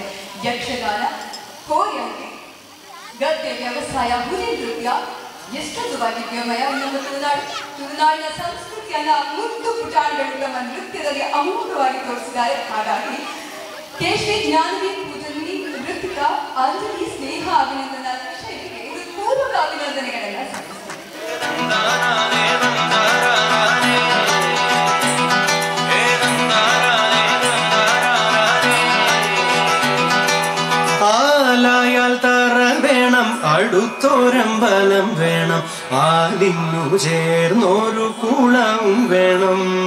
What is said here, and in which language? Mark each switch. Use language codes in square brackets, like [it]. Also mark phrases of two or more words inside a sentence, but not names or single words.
[kn] ಯಕ್ಷಗಾನ, ಕೋರಿಯಂಗೆ, ಗದ್ದೆ ವ್ಯವಸಾಯ, ಹುಲಿ ನೃತ್ಯ ಎಷ್ಟೊಂದು ವೈವಿಧ್ಯಮಯ ನಮ್ಮ ತುಳುನಾಡು. ತುಳುನಾಡಿನ ಸಂಸ್ಕೃತಿಯನ್ನ ಮುದ್ದು ಪುಟಾಣಿಗಳು ತಮ್ಮ ನೃತ್ಯದಲ್ಲಿ ಅಮೋಘವಾಗಿ ತೋರಿಸಿದ್ದಾರೆ. ಹಾಗಾಗಿ ಕೇಶವಿ, ಜ್ಞಾನವಿ, ಪೂಜನಿ, ನೃತ್ಯಕ, ಅಂಜಲಿ, ಸ್ನೇಹ, ಅಭಿನಂದನಾ ಶೈಲಿಗೆ ಇದು ಪೂರ್ವಕ ಅಭಿನಂದನೆಗಳೆಲ್ಲ ಸಲ್ಲಿಸುತ್ತದೆ. [ml] ആലായാൽ തറ വേണം, അടുത്തൊരമ്പലം വേണം, ആലിന്നു ചേർന്നൊരു കുളവും വേണം.